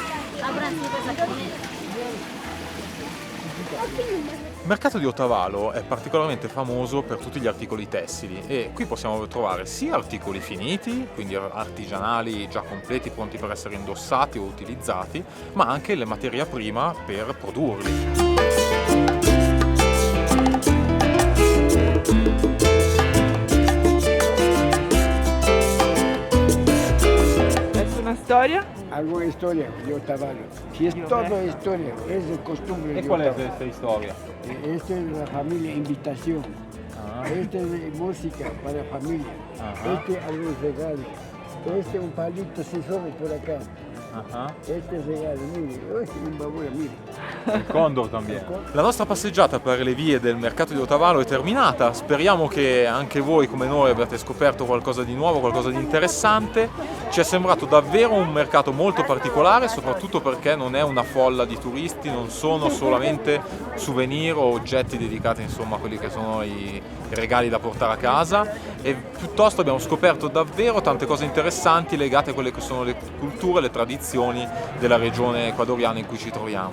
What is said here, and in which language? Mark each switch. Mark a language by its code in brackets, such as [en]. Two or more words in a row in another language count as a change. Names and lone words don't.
[it] Il mercato di Otavalo è particolarmente famoso per tutti gli articoli tessili e qui possiamo trovare sia articoli finiti, quindi artigianali già completi pronti per essere indossati o utilizzati, ma anche le materia prima per produrli. [es] ¿Es una storia? Algo de historia de Otavalo. Si es todo historia, es de costumbre de Otavalo. [it] questa storia? [es] Esta es la familia invitación. Este es de música para familia. Este algo regalo. Este un palito si solo por acá. Este es regalo, mire. Este es un babura, mire. Il condor también. [it] La nostra passeggiata per le vie del mercato di Otavalo è terminata. Speriamo che anche voi come noi abbiate scoperto qualcosa di nuovo, qualcosa di interessante. Ci è sembrato davvero un mercato molto particolare, soprattutto perché non è una folla di turisti, non sono solamente souvenir o oggetti dedicati insomma a quelli che sono i regali da portare a casa, e piuttosto abbiamo scoperto davvero tante cose interessanti legate a quelle che sono le culture, le tradizioni della regione ecuadoriana in cui ci troviamo.